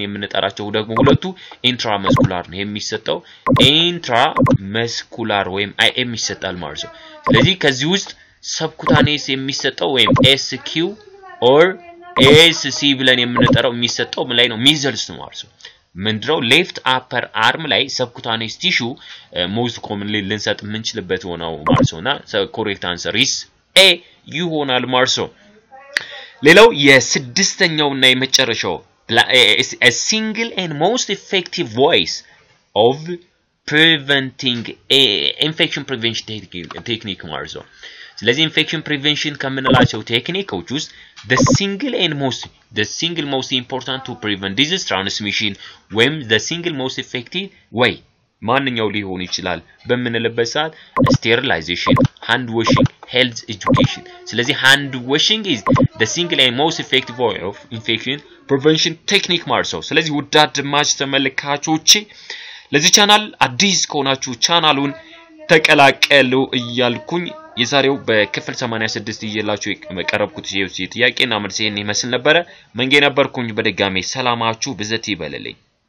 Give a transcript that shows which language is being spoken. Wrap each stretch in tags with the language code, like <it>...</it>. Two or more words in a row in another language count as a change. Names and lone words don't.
<am>የምንጠራቸው ደግሞ ሁለቱ ኢንትራመስኩላር ነው የሚሰጠው ኢንትራመስኩላር ወይም IM ይሰጣል ማለት ነው። ስለዚህ ከዚህ ውስጥ ሰብኩታኔስ የሚሰጠው ወይም</am> <en>SQ or ASC</en> <am>ብለን የምንጠራው የሚሰጠው ምን ላይ ነው ሚዝልስ ነው ማለት ነው። ምንድነው</am> <en>left upper arm</en> <am>ላይ</am> <en>subcutaneous tissue most commonly</en> <am>ልንሰጥ የምንችልበት ሆነው ማለት ነውና</am> <en>correct answer is A</en> <am>ይሆናል ማለት ነው። ሌላው የስድስተኛውና የመጨረሻው</am> <en>a single and most effective voice of preventing infection prevention technique</en> <am>ማለት ነው ስለዚህ</am> <en>infection prevention</en> <am>ከምንላቸው ቴክኒኮች ውስጥ</am> <en>the single most important to prevent disease transmission ወይም the single most effective way</en> <am>ማንኛው ሊሆን ይችላል በመንለበት ሰዓት</am> <en>sterilization hand washing health education</en> <am>ስለዚህ</am> <en>hand washing is the single and most effective way of infection prevention technique</en> <am>ማለት ነው ስለዚህ ውድ አድማጭ ተመልካቾቼ ለዚህ ቻናል አዲስ ከሆናችሁ ቻናሉን ተቀላቀሉ እያልኩኝ የዛሬው በክፍል 86 ይዤላችሁ የቀረብኩት ጥያቄና መልስ ይመስል ነበር መንጌ ነበርኩኝ በድጋሜ ሰላማችሁ ብዘት ይበልልኝ</am>